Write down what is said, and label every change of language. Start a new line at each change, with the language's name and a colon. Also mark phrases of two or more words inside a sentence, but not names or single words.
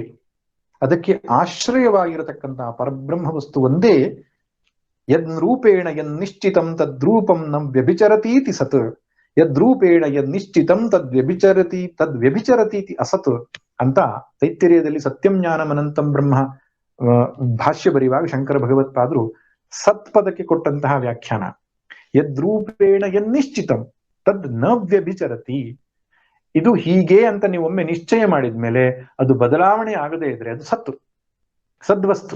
Kannada: ಅದಕ್ಕೆ ಆಶ್ರಯವಾಗಿರತಕ್ಕಂತಹ ಪರಬ್ರಹ್ಮ ವಸ್ತು ಒಂದೇ.
Sanskrit: ಯದ್ರೂಪೇಣ ಯನ್ನಿಶ್ಚಿತಂ ತದ್ರೂಪಂ ನ ವ್ಯಭಿಚರತೀತಿ ಸತ್, ಯದ್ರೂಪೇಣ ಯನ್ನಿಶ್ಚಿತಂ ತದ್ವ್ಯಭಿಚರತೀತಿ ಅಸತ್
Kannada: ಅಂತ ತೈತ್ತಿರೀಯದಲ್ಲಿ
Sanskrit: ಸತ್ಯಂ ಜ್ಞಾನಂ ಅನಂತಂ ಬ್ರಹ್ಮ
Kannada: ಭಾಷ್ಯ ಬರೆಯುವಾಗ ಶಂಕರ ಭಗವತ್ಪಾದರು ಸತ್ಪದಕ್ಕೆ ಕೊಟ್ಟಂತಹ ವ್ಯಾಖ್ಯಾನ.
Sanskrit: ಯದ್ರೂಪೇಣ ಯನ್ನಿಶ್ಚಿತಂ ತದ್ ನ ವ್ಯಭಿಚರತಿ.
Kannada: ಇದು ಹೀಗೆ ಅಂತ ನೀವೊಮ್ಮೆ ನಿಶ್ಚಯ ಮಾಡಿದ್ಮೇಲೆ ಅದು ಬದಲಾವಣೆ ಆಗದೇ ಇದ್ರೆ ಅದು ಸತ್ತು, ಸದ್ವಸ್ತು.